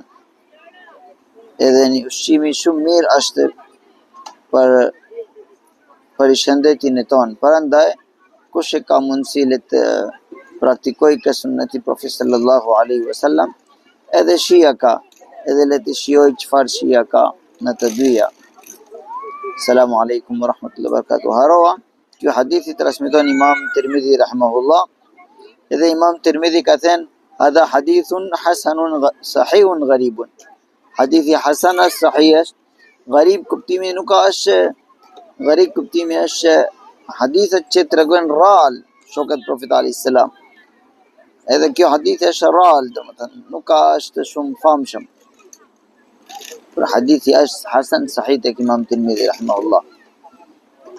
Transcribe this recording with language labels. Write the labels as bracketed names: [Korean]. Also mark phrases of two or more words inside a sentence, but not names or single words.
[Albanian] Edhe një ushqimi shumë mirë është për shëndetin e tonë. Prandaj kush e ka mundësi le të praktikoj këtë sunet i Profetit [Arabic] صلى الله عليه وسلم, [Albanian] edhe shija ka, edhe le të shijoj çfarë shija ka në të dyja. [Arabic] السلام عليكم ورحمة الله وبركاته. [Albanian] Harova, kjo hadithi transmeton Imam Tirmidhi rahimahullah, edhe Imam Tirmidhi ka thënë [Arabic] هذا حديث حسن صحيح غريب. [Albanian] Hadithi hasan është sahih është, gharib kuptimi nuk është, gharib kuptimi është hadithet që tregojnë rral shokët Profetit [Arabic] عليه السلام. [Albanian] Edhe kjo hadith është rral, domethënë nuk është shumë famshëm. Por hadithi është hasan sahih tek Imam Tirmidhi rahimahullah.